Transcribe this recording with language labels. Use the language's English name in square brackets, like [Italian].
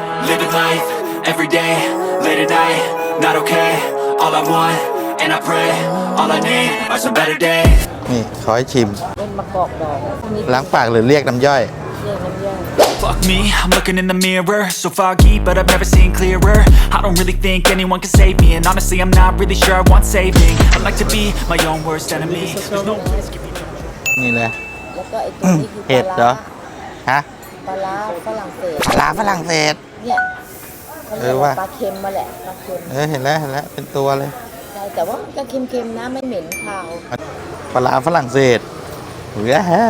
[English] Living life every day, late at night, not okay. All I want, and I pray, all I need are some better days. [Thai] นี่ขอให้ชิมเป็นมะกอกดองล้างปากหรือเรียกน้ำย่อย [English] Fuck me, I'm looking in the mirror, so foggy, but I've never seen clearer. I don't really think anyone can save me, and honestly, I'm not really sure I want saving. I like to be my own worst enemy. There's no risk if you don't. [Thai] นี่แหละแล้วก็ไอ้ตัวนี้คือเห็ดเหรอฮะปลาร้าฝรั่งเศสปลาร้าฝรั่งเศสเนี่ยว่าปลาเค็มมาแหละปลาเค็มเห็นแล้วเป็นตัวเลยใช่แต่ว่ามันจะเค็มๆนะไม่เหม็นคาวปลาร้าฝรั่งเศสเฮ้ย